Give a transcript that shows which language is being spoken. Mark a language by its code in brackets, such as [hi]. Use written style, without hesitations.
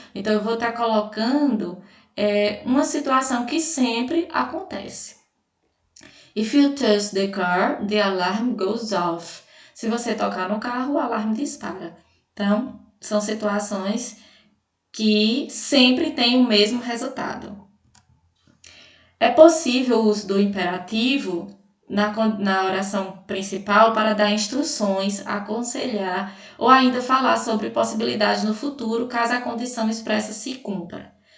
[pt] Então, eu vou estar colocando uma situação que sempre acontece. [en] If you touch the car, the alarm goes off. [pt] Se você tocar no carro, o alarme dispara. Então, são situações que sempre têm o mesmo resultado. É possível o uso do imperativo na oração principal para dar instruções, aconselhar ou ainda falar sobre possibilidades no futuro, caso a condição expressa se cumpra.